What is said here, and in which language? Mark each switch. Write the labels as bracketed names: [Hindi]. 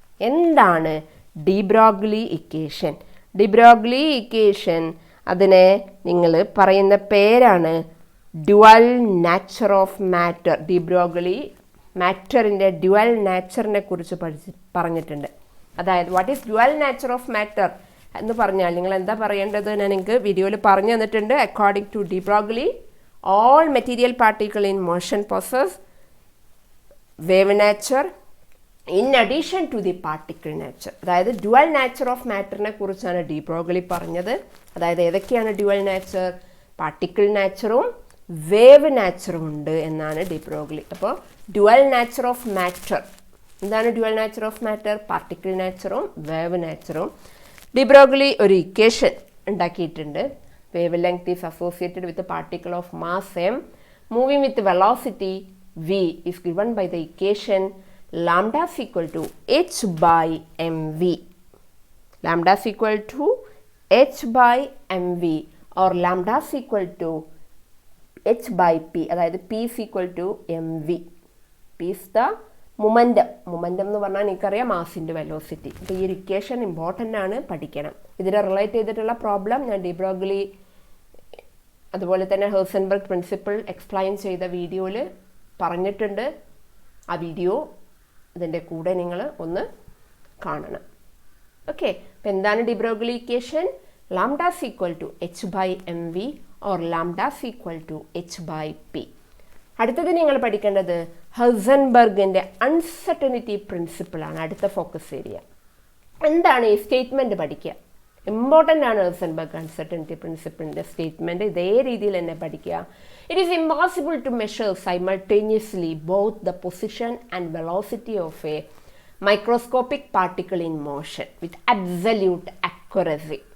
[Malayalam] എന്താണ് D Broglie equation? D Broglie equation അതിനെ നിങ്ങൾ പറയുന്ന പേരാണ് [English] Dual nature of matter. [Malayalam] D Broglie മാറ്ററിൻ്റെ dual നാച്ചറിനെ കുറിച്ച് പറഞ്ഞിട്ടുണ്ട്. അതായത് [English] what is dual nature of matter [Malayalam] എന്ന് പറഞ്ഞാൽ നിങ്ങൾ എന്താ പറയേണ്ടത്? ഞാൻ നിങ്ങൾക്ക് വീഡിയോയിൽ പറഞ്ഞു തന്നിട്ടുണ്ട്. [English] According to de Broglie, all material particle in motion possess wave nature in addition to the particle nature. [Malayalam] അതായത് ഡ്യുവൽ നാച്ചർ ഓഫ് മാറ്ററിനെ കുറിച്ചാണ് ഡി ബ്രോഗ്ലി പറഞ്ഞത്. അതായത് ഏതൊക്കെയാണ് ഡ്യുവൽ നാച്ചർ? പാർട്ടിക്കിൾ നാച്ചറും വേവ് നാച്ചറും ഉണ്ട് എന്നാണ് ഡി ബ്രോഗ്ലി. അപ്പോൾ [English] dual nature of matter, [Malayalam] എന്താണ് dual nature of matter? Particle നാച്ചറും wave നാച്ചറും. D Broglie ഒരു ഇക്വേഷൻ ഉണ്ടാക്കിയിട്ടുണ്ട്. [English] Wavelength is associated with particle of mass m moving with velocity v is given by the equation lambda is equal to h by mv. Lambda is equal to h by mv or lambda is equal to h by p, [Malayalam] അതായത് [English] p is equal to mv. p is the momentum. [Malayalam] momentum എന്ന് പറഞ്ഞാൽ എനിക്കറിയാം മാസിൻ്റെ velocity. അപ്പോൾ ഈ equation important ആണ്, പഠിക്കണം. ഇതിനെ relate ചെയ്തിട്ടുള്ള പ്രോബ്ലം ഞാൻ ഡി ബ്രോഗ്ലി അതുപോലെ തന്നെ ഹെർസൻബർഗ് പ്രിൻസിപ്പിൾ എക്സ്പ്ലെയിൻ ചെയ്ത വീഡിയോയിൽ പറഞ്ഞിട്ടുണ്ട്. ആ വീഡിയോ ഇതിൻ്റെ കൂടെ നിങ്ങൾ ഒന്ന് കാണണം. ഓക്കെ, അപ്പം എന്താണ് D Broglie equation? [English] Lambda is equal to h by mv or lambda is equal to h by p. [Malayalam] അടുത്തത് നിങ്ങൾ പഠിക്കേണ്ടത് ഹെർസൻബർഗിൻ്റെ അൺസർട്ടനിറ്റി പ്രിൻസിപ്പിളാണ്. അടുത്ത ഫോക്കസ് ഏരിയ എന്താണ്? ഈ സ്റ്റേറ്റ്മെൻറ്റ് പഠിക്കുക, ഇമ്പോർട്ടൻ്റ് ആണ്. ഹെർസൻബർഗ് അൺസർട്ടനിറ്റി പ്രിൻസിപ്പിളിൻ്റെ സ്റ്റേറ്റ്മെൻറ്റ് ഇതേ രീതിയിൽ തന്നെ പഠിക്കുക. [English] It is impossible to measure simultaneously both the position and velocity of a microscopic particle in motion with absolute accuracy.